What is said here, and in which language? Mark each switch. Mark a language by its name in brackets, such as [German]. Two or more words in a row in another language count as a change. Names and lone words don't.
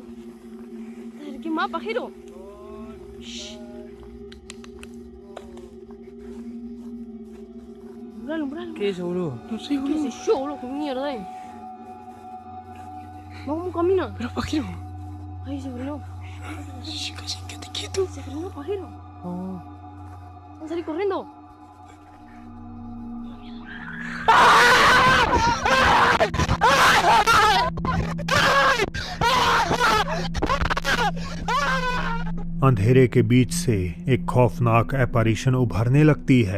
[Spanish] ¿Qué más, pajero? Umbralo. ¿Qué es eso, boludo? No sé, ¿Qué boludo. sé yo, boludo? ¿Qué mierda es? Vamos, camina. Pero, pájaro. Ahí se frenó. Quédate quieto. Se frenó, pajero. Oh. Vamos a salir corriendo. [Hindi] अंधेरे के बीच से एक खौफनाक एपैरिशन उभरने लगती है।